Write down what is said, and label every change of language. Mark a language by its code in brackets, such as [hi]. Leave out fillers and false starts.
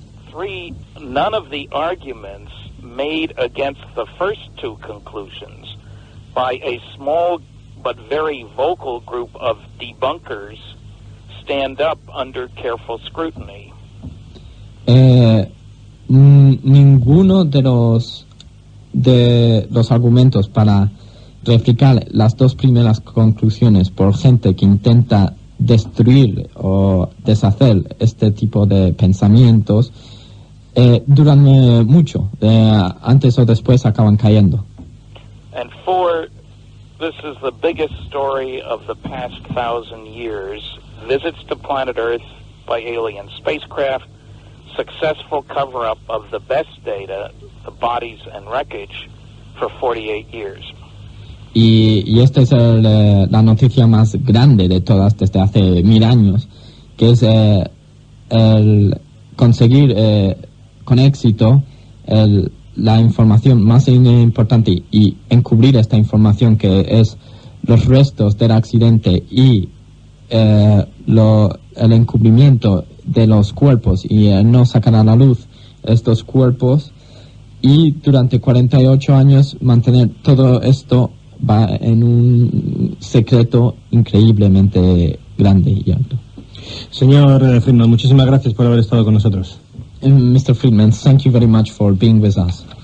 [en] Three, none of the arguments made against the first two conclusions by a small but very vocal group of debunkers stand up under careful scrutiny. [es] Ninguno de los argumentos para replicar las dos primeras conclusiones por gente que intenta destruir o deshacer este tipo de pensamientos duran mucho, antes o después acaban cayendo. [en] And four, this is the biggest story of the past 1,000 years. Visits to planet Earth by alien spacecraft, successful cover-up of the best data, the bodies and wreckage, for 48 years. [es] Y esta es la noticia más grande de todas desde hace 1000 años, que es el conseguir con éxito la información más importante y encubrir esta información, que es los restos del accidente y el encubrimiento de los cuerpos y no sacar a la luz estos cuerpos, y durante 48 años mantener todo esto va en un secreto increíblemente grande y alto. Señor Friedman, muchísimas gracias por haber estado con nosotros. [en] Mr. Friedman, thank you very much for being with us.